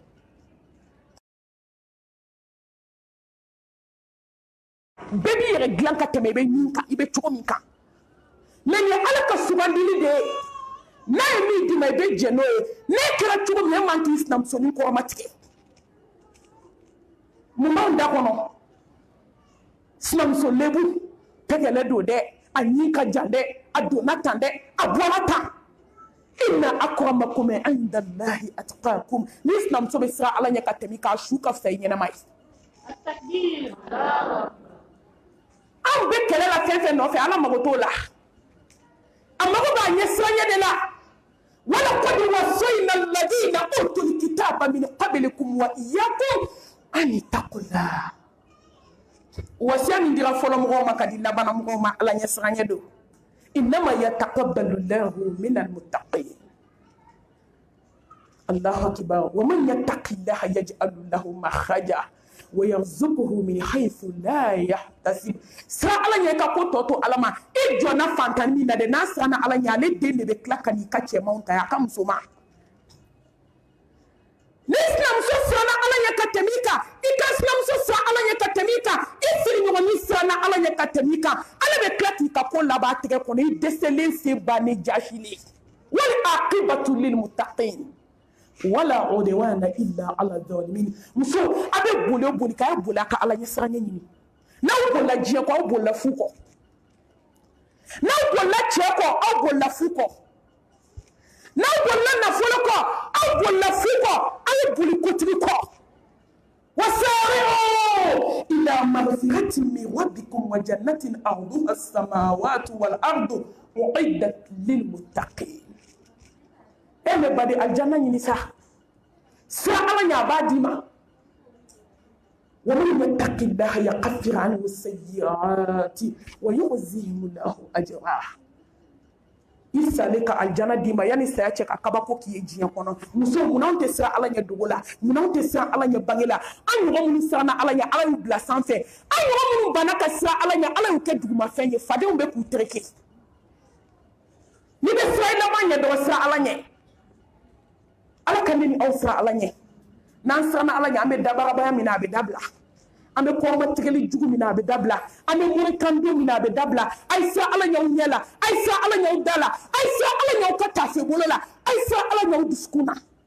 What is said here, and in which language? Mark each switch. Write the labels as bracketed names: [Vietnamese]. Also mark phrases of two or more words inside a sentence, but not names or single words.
[Bambara] bɛɛ b'i yɛrɛ dilan ka tɛmɛ i bɛ min kan i bɛ cogo min kan mais ni ala ka sugandili de ye n'a ye min d'i ma i bɛ jɛ n'o ye n'e kɛra cogo min e man k'i sinamusonin kɔrɔmatigɛ mun b'anw da kɔnɔ sinamuso lebu tɛgɛlɛ don dɛ a ɲi ka jan dɛ a donna tan dɛ a bɔra tan [Arabic] إن أكرمكم عند الله أتقاكم [Bambara] ni sinamuso bɛ siran ala ɲɛ ka tɛmɛ k'a su ka fisa i ɲɛnama ye anw bɛ kɛlɛ la fɛn fɛn nɔfɛ ala mago t'o la a mago b'a ɲɛ siranɲɛ de la [Arabic] ولقد وصينا الذين أوتوا الكتاب من قبلكم وإياكم أن اتقوا الله [Bambara] wasiya min dira fɔlɔ mɔgɔw ma ka di labanna mɔgɔw ma ala ɲɛ siranɲɛ don [Arabic] إنما يتقبل الله من المتقين الله أكبر ومن يتق الله يجعل له مخرجا ويرزقه من حيث لا يحتسب سرا [Bambara] ala ɲɛ ka ko tɔ to ala ma i jɔnna fantan min na de n'a siranna ala ɲɛ ale den de bɛ tila ka n'i ka cɛmanw ta a ka muso ma ni sinamuso siranna ala ɲɛ ka tɛmɛ i kan i ka sinamuso siran ala ɲɛ ka tɛmɛ i kan i sigiɲɔgɔnin siranna ala ɲɛ ka tɛmɛ i kan ala bɛ tila k'i ka ko laban a tɛgɛ kɔnɔ i dɛsɛlen se bannen jasilen [Arabic] والعاقبة للمتقين ولا عدوان إلا على الظالمين [Bambara] muso a bɛ boli k'a boli a ka ala ɲɛ siranɲɛ ɲini n'aw bolila diɲɛ kɔ aw bolila fu kɔ n'aw bolila cɛ kɔ aw bolila fu kɔ n'aw bolila nafolo kɔ aw bolila fu kɔ aw ye boli kotigi kɔ [Arabic] وسارعوا إلى مغفرة من ربكم وجنة عرضها السماوات والأرض أعدت للمتقين [Bambara] eme badi aljanna ɲini sa sira ala ɲa b'a di ma [Arabic] ومن يتق الله يكفر عنه سيئاته ويعظم له أجرا [Bambara] isale ka aljanna di ma yani saya cɛ ka kabako k'i ye diɲɛ kɔnɔ muso munanw tɛ siran ala ɲɛ dogo la munanw tɛ siran ala ɲɛ bange la an ɲɔgɔn minnu siranna ala ɲɛ ala y'u bila sanfɛ an ɲɔgɔn minnu banna ka siran ala ɲɛ ala y'u kɛ dugumafɛn ye fadenw bɛ k'u tereke n'i bɛ siran i laban ɲɛ dɔrɔn siran ala ɲɛ ala ka ne ni aw siran ala ɲɛ n'an siranna ala ɲɛ an bɛ dabarabaya min na a bɛ dabila an bɛ kɔrɔmatigɛli jugu min na a bɛ dabila an bɛ morikandenw min na a bɛ dabila a ye siran ala ɲɛ aw ɲɛ la a ye siran ala ɲɛ aw da la a ye siran ala ɲɛ aw ka taafebolo la a ye siran ala ɲɛ aw dusukun na